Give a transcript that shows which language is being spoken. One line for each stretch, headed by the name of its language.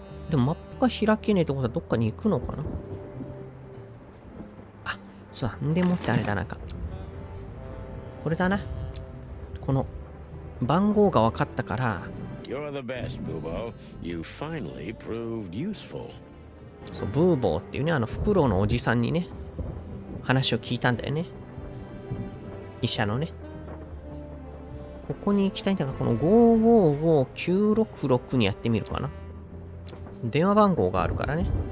Japanese: でもマップが開けねえってことはどっかに行くのかな？あ、そうだ。んでもってあれだなんか。これだな。この番号が分かったから。
English: You're the best, Boobo. You finally proved useful.
Japanese: そう、ブーボーっていうね、フクロウのおじさんにね、話を聞いたんだよね。医者のね。ここに行きたいんだが、この555966にやってみるかな。電話番号があるからね。